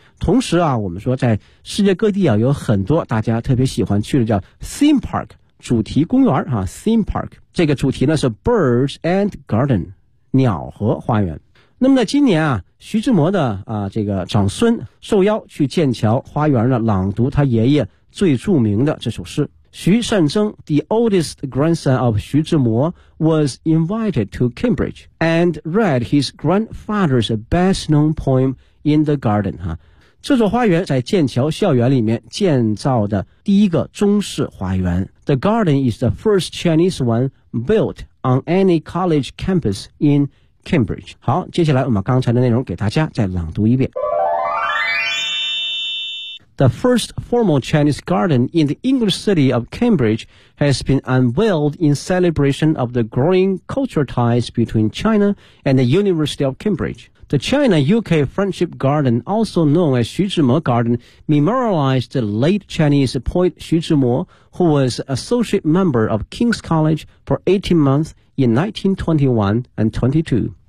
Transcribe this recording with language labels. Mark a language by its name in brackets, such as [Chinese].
[Chinese] 同时啊，我们说在世界各地啊有很多大家特别喜欢去的叫 theme park,主题公园啊 ,theme park, 这个主题呢是 [English] birds and garden, [Chinese] 鸟和花园。那么呢今年啊徐志摩的啊这个长孙受邀去剑桥花园呢朗读他爷爷最著名的这首诗。 [English] 徐善曾 ,the oldest grandson of 徐志摩 ,was invited to Cambridge and read his grandfather's best known poem in the garden, 啊。 [Chinese] 这座花园在剑桥校园里面建造的第一个中式花园。 [English] The garden is the first Chinese one built on any college campus in Cambridge. [Chinese] 好，接下来我们刚才的内容给大家再朗读一遍。 [English] The first formal Chinese garden in the English city of Cambridge has been unveiled in celebration of the growing cultural ties between China and the University of Cambridge. The China-UK Friendship Garden, also known as 徐志摩 Garden, memorialized the late Chinese poet 徐志摩, who was associate member of King's College for 18 months in 1921 and 22.